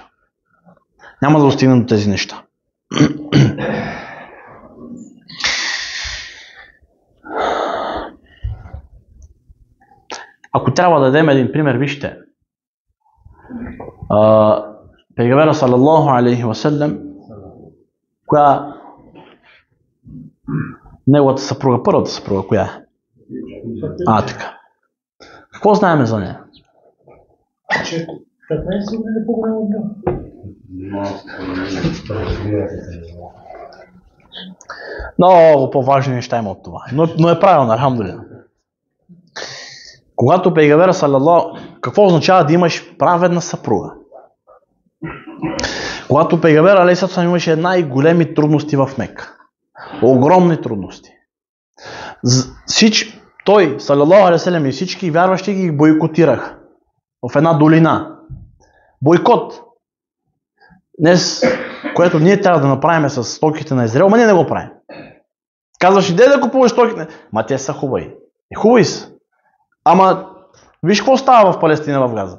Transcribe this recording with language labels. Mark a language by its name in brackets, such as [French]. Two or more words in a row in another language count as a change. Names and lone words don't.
[Bulgarian] Няма да достигнем до тези неща. Ако трябва да дадем един пример, вижте. [Arabic] Пейгамбера صلى الله عليه وسلم, [Bulgarian] коя неговата съпруга, първата съпруга, коя е? Така. Какво знаем за нея? 15 години по-голяма от Много по-важни неща има от това. Но е правилно, алхамдулилlah. Когато пейгамбера саллаллаху, какво означава да имаш праведна съпруга? Когато пейгамбер [Arabic] عليه السلام [Bulgarian] имаше най-големи трудности в Мека. Огромни трудности. Той, [Arabic] صلى الله عليه وسلم, [Bulgarian] и всички вярващи ги бойкотираха в една долина. Бойкот. Днес, което ние трябва да направим с стоките на Израел, ние не го правим. Казваш, иде да купуваш стоките. Ма те са хубави. Хубави са. Ама, виж какво става в Палестина, в Газа.